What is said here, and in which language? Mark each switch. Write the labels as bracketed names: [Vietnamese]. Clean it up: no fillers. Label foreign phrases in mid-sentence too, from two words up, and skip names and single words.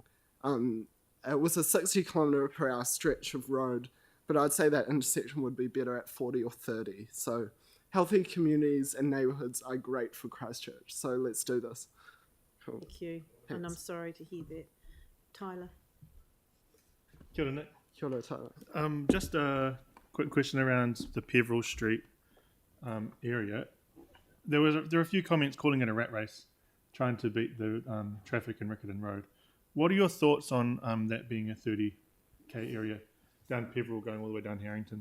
[English] It was a 60 kilometre per hour stretch of road, but I'd say that intersection would be better at 40 or 30, so healthy communities and neighbourhoods are great for Christchurch, so let's do this. Cool. Thank you. Thanks. And I'm sorry to hear that. Tyler. [Māori] Kia ora, Nick. Kia ora tara. [English] Just a quick question around the Peveril Street area. There are a few comments calling it a rat race, trying to beat the traffic in Riccarton Road. What are your thoughts on that being a 30k area down Peveril going all the way down Harrington?